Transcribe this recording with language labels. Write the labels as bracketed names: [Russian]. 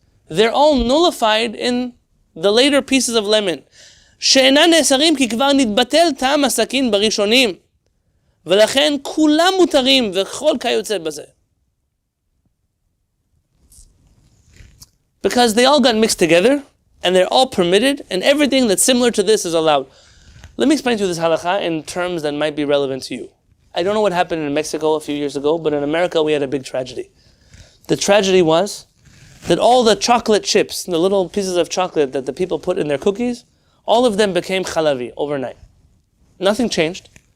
[English] They're all nullified in the later pieces of lemon. [Hebrew] שאינן נאסרים כי כבר נתבטל טעם הסכין בראשונים, ולכן כולם מותרים וכל כיוצא בזה. [English] Because they all got mixed together, and they're all permitted, and everything that's similar to this is allowed. Let me explain to you this halakha in terms that might be relevant to you. I don't know what happened in Mexico a few years ago, but in America we had a big tragedy. The tragedy was that all the chocolate chips, the little pieces of chocolate that the people put in their cookies, all of them became halavi overnight. Nothing changed.